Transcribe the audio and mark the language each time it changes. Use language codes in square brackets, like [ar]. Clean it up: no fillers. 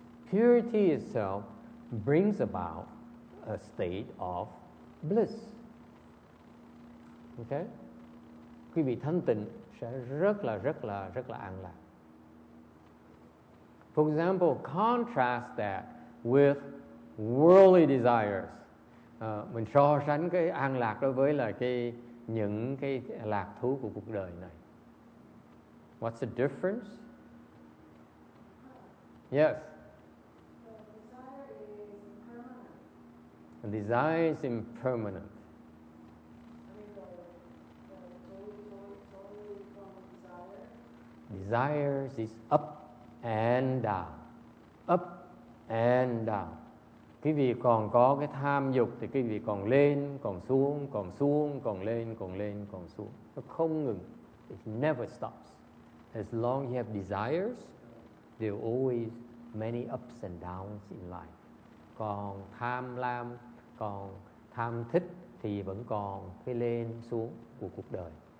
[en] Purity itself brings about a state of bliss. Okay? [vi] Quý vị thanh tịnh sẽ rất là an lạc. [en] For example, contrast that with worldly desires. [vi] Mình so sánh cái an lạc đối với là những cái lạc thú của cuộc đời này. [en] What's the difference? Yes. The desire is impermanent. Desires is up and down. Up and down. [vi] Quý vị còn có cái tham dục thì quý vị còn lên, còn xuống, còn xuống, còn lên, còn lên, còn xuống. Nó không ngừng. [en] It never stops. As long as you have desires, there are always many ups and downs in life. [vi] Còn tham lam, còn tham thích thì vẫn còn cái lên xuống của cuộc đời.